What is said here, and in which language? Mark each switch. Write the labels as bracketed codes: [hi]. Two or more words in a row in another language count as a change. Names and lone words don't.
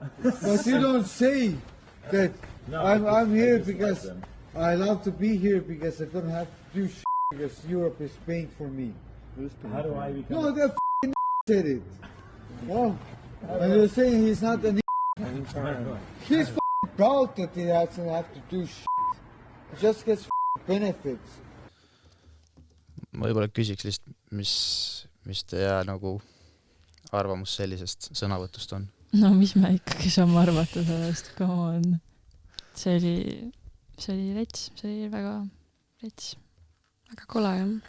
[en] But you don't say that I'm here because I love to be here because I don't have to do shit because Europe is paying for me. How do I become? No, that f***ing said it. Well, and you're saying he's not an He's f***ing proud that he doesn't have to do shit. He just gets f***ing benefits. [et] Ma võib-olla küsiks lihtsalt, mis teie nagu arvamus sellisest sõnavõtust on? No mis me ikkagi saame arvata sellest, [en] come on. [et] See oli rets, see oli väga rets. Väga kole, jah.